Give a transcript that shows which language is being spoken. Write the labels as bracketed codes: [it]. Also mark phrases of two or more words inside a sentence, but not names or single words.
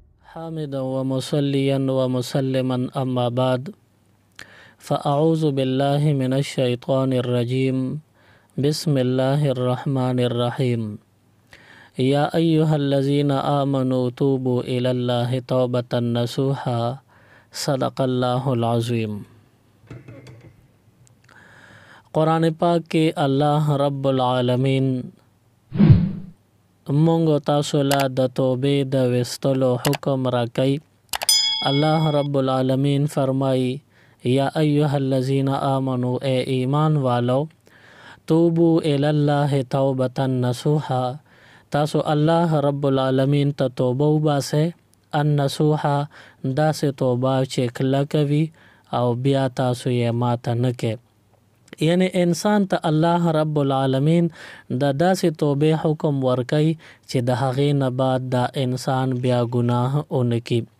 [ar] حامدا ومصليا ومسلما أما بعد فأعوذ بالله من الشيطان الرجيم بسم الله الرحمن الرحيم يا أيها الذين آمنوا توبوا إلى الله توبة نصوحا صدق الله العظيم۔ [ps] قرآن پاک کے اللہ [ar] رب العالمین [ps] مونږ تاسو له د توبې د وستلو حکم راکوي۔ الله [ar] رب العالمین [ps] فرمایي [ar] یا ایها الذین آمنوا [ur] اے ایمان والو [ar] توبو الی الله توبة نصوحا [ps] تاسو الله [ar] رب العالمین [ps] ته توبه وباسئ النصوحا داسې توبه چې کلکه وي او بیا تاسو یې ماته نه کوئ، یعنی انسان ته الله [ar] رب العالمین [ps] د داسې توبې حکم ورکوي چې د هغې نه بعد دا انسان بیا ګناه ونکړي۔